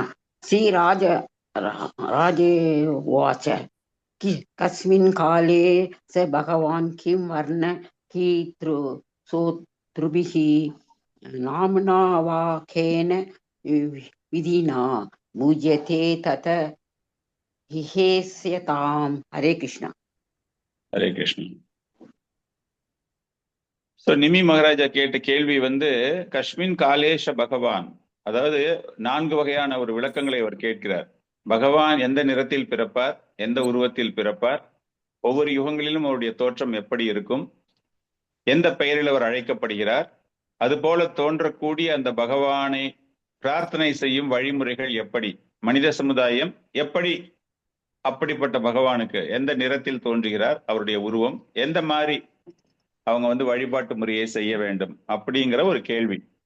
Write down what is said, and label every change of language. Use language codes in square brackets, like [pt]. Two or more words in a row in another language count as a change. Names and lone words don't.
[sa] श्री राजे उवाच कस्मिन् काले स भगवान् किं वर्णकीतृषो नृभिः नाम्ना वाक्येन विधिना पूज्यते तत இஹேஸ்யதாம். [ta] ஹரே கிருஷ்ணா. ஹரே கிருஷ்ணா. நிமி மகாராஜா கேட்ட கேள்வி [sa] कस्मिन् काले स भगवान्, [ta] அதாவது 4 வகையான ஒரு விளக்கங்களை அவர் கேட்கிறார். பகவான் எந்த நிறத்தில் பிறப்பார், எந்த உருவத்தில் பிறப்பார், ஒவ்வொரு யுகங்களிலும் அவருடைய தோற்றம் எப்படி இருக்கும், எந்த பெயரில் அவர் அழைக்கப்படுகிறார், அதுபோல தோன்றக்கூடிய அந்த பகவானை பிரார்த்தனை செய்யும் வழிமுறைகள் எப்படி, மனித சமுதாயம் எப்படி அப்படிப்பட்ட பகவானுக்கு எந்த நிறத்தில் தோன்றுகிறார், அவருடைய உருவம் எந்த மாதிரி அவங்க வழிபாட்டு முறையை செய்ய வேண்டும் அப்படிங்கிற ஒரு கேள்வி.